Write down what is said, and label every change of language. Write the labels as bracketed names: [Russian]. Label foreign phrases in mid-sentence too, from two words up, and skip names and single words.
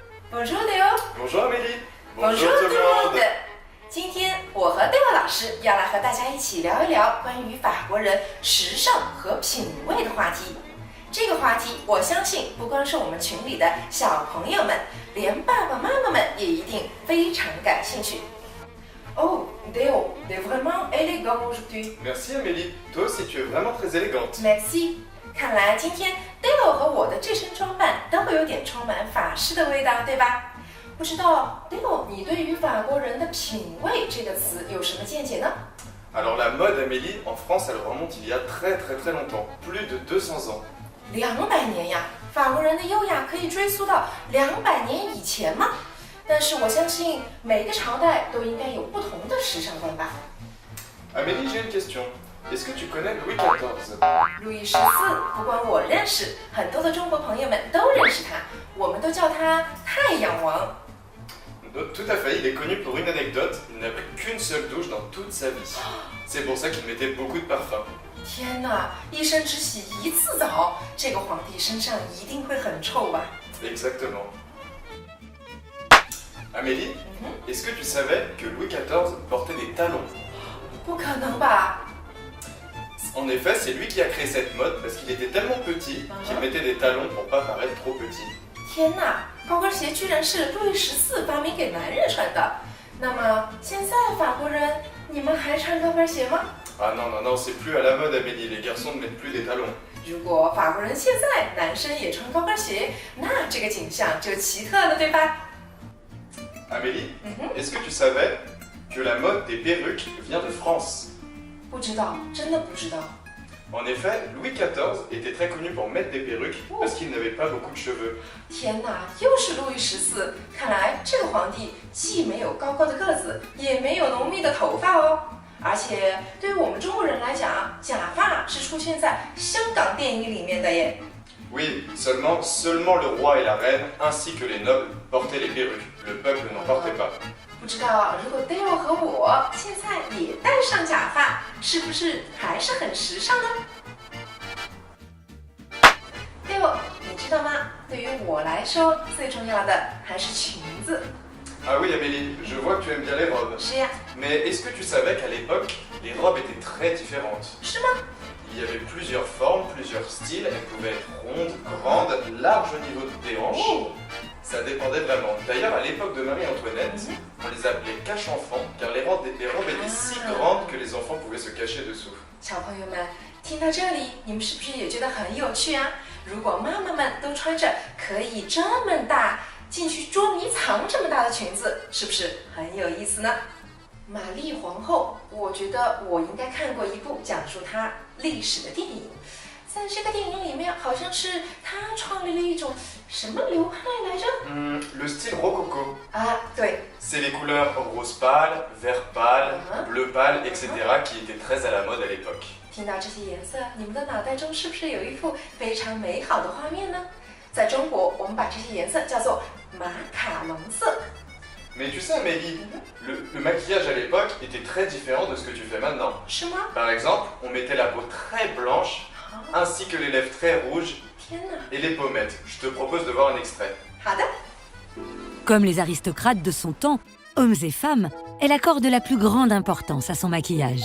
[French] Bonjour Léo. Bonjour Amélie. Bonjour tout le monde。 [Chinese] 今天我和 Léo 老师要来和大家一起聊一聊关于法国人时尚和品味的话题。这个话题，我相信不光是我们群里的小朋友们，连爸爸妈妈们也一定非常感兴趣。 [French] Oh, Léo, t'es vraiment élégant aujourd'hui. Merci Amélie. Toi aussi, tu es vraiment très élégante. Merci. [Chinese] 看来今天 Léo 和我的这身装扮都会有点充满法式的味道，对吧？不知道 Léo， 你对于法国人的品味这个词有什么见解呢？ [French] Alors la mode Amélie, en France, elle remonte il y a très longtemps, plus de 200 ans. [Chinese] 200 年呀，法国人的优雅可以追溯到200年以前吗？但是我相信每个朝代都应该有不同的时尚观吧。 [French] Amélie, j'ai une question. Est-ce que tu connais Louis XIV? [Chinese] 路易14不光我认识，很多的中国朋友们都认识他，我们都叫他太阳王。 [French] Tout à fait, il est connu pour une anecdote, il n'a pris qu'une seule douche dans toute sa vie. C'est pour ça qu'il mettait beaucoup de parfum. [Chinese] 天哪，一生只洗一次澡，这个皇帝身上一定会很臭吧？ [French] Exactement. Amélie, est-ce que tu savais que Louis XIV portait des talons? [Chinese] 不可能吧？ [French] En effet, c'est lui qui a créé cette mode parce qu'il était tellement petit qu'il mettait des talons pour pas paraître trop petit. [Chinese] 天哪，高跟鞋居然是路易14发明给男人穿的。那么现在法国人，你们还穿高跟鞋吗？ [French] Ah non, c'est plus à la mode Amélie, les garçons ne mettent plus des talons. [Chinese] 如果法国人现在男生也穿高跟鞋，那这个景象就奇特了，对吧？ [French] Amélie, est-ce que tu savais que la mode des perruques vient de France? [Chinese] 不知道，真的不知道。 [French] En effet, Louis XIV était très connu pour mettre des perruques parce qu'il n'avait pas beaucoup de cheveux. [Chinese] 天哪，又是路易14！看来这个皇帝既没有高高的个子，也没有浓密的头发哦。而且对于我们中国人来讲，假发是出现在香港电影里面的耶。 [French] Oui, seulement le roi et la reine ainsi que les nobles portaient les perruques. Le peuple n'en portait pas. [Chinese] 不知道如果 Dale 和我现在也戴上假发，是不是还是很时尚呢 ？Dale， 你知道吗？对于我来说，最重要的还是裙子。 [French] Ah oui Amélie, je vois que tu aimes bien les robes. [Chinese] 是呀， [French] Mais est-ce que tu savais qu'à l'époque, les robes étaient très différentes? [Chinese] 是吗？ [French] Il y avait plusieurs formes, plusieurs styles, elles pouvaient être rondes, grandes, larges au niveau des hanches. Ça dépendait vraiment. D'ailleurs, à l'époque de Marie-Antoinette, on les appelait cache-enfants, car les robes étaient si grandes que les enfants pouvaient se cacher dessous. [Chinese] 小朋友们，听到这里，你们是不是也觉得很有趣啊？如果妈妈们都穿着可以这么大进去捉迷藏这么大的裙子，是不是很有意思呢？玛丽皇后，我觉得我应该看过一部讲述她历史的电影，在这个电影里面，好像是她创立了一种什么流派来着 [French] Le style rococo. [Chinese] 啊，对， [French] C'est les couleurs rose pâle, vert pâle, bleu pâle, etc. qui étaient très à la mode à l'époque. [Chinese] 听到这些颜色，你们的脑袋中是不是有一幅非常美好的画面呢？在中国，我们把这些颜色叫做马卡龙色。 [French] Mais tu sais Amélie, le maquillage à l'époque était très différent de ce que tu fais maintenant. [Chinese] 是吗？ [French] Par exemple, on mettait la peau très blanche, ainsi que les lèvres très rouges [Chinese] 天哪！ [French] et les pommettes. Je te propose de voir un extrait. [Chinese] 好的。 [French] Comme les aristocrates de son temps, hommes et femmes, elle accorde la plus grande importance à son maquillage.